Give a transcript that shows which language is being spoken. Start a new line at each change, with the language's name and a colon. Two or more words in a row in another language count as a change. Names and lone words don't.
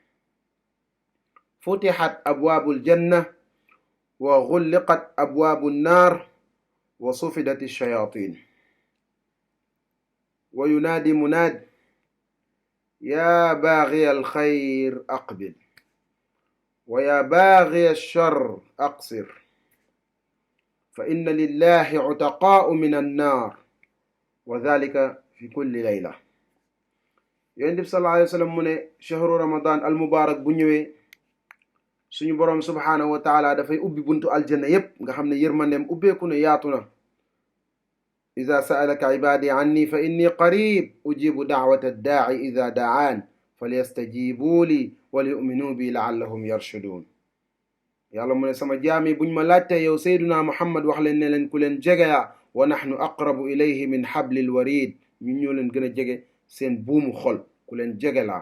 Arabic: فتحت أبواب الجنة وغلقت أبواب النار وصفدت الشياطين وينادي مناد يا باغي الخير أقبل ويا باغي الشر أقصر فإن لله عتقاء من النار وذلك في كل ليلة.
Wolof: yonent bi
Arabic: صلى الله عليه وسلم
Wolof: mu ne
Arabic: شهر رمضان المبارك
Wolof: bu ñëwee suñu borom
Arabic: سبحانه وتعالى
Wolof: dafay ubbi buntu aljanna yépp nga xam ne yërmandeem ubbeeku na yaatu na.
Arabic: إذا سألك عبادي عني فإني قريب أجيب دعوة الداع إذا دعان فليستجيبوا لي وليؤمنوا بي لعلهم يرشدون.
Wolof: yàlla mu ne sama jaami buñ ma laajte yow sayduna muhammad wax leen ne leen ku leen jegeya
Arabic: ونحن أقرب إليه من حبل الوريد,
Wolof: ñun ñoo leen gën a jege seen buumu xol, ku leen jege laa.